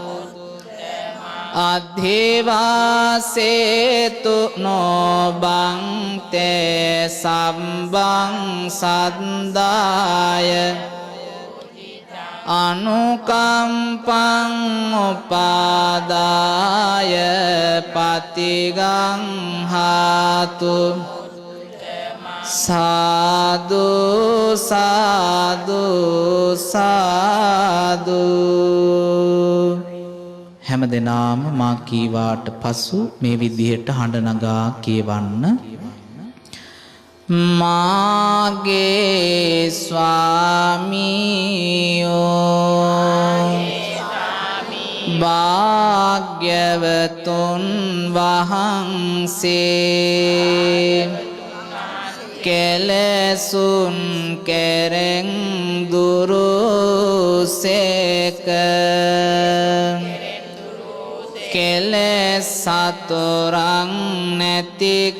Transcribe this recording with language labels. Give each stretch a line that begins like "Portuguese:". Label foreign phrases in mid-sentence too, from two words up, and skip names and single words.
Pali: අධිවාසේතු නොබංතේ සම්බං සද්දාය අනුකම්පං උපාදාය පතිගං හාතු සාදු සාදු සාදු.
Sinhala: හැම දෙනාම මා කීවාට පසු මේ විදිහට හඬ නගා කියවන්න. මාගේ ස්වාමියෝ භාග්‍යවතුන් වහන්සේ කෙලෙසුන් කෙරෙන් දුරුසේක කෙලෙස් සතරං නැති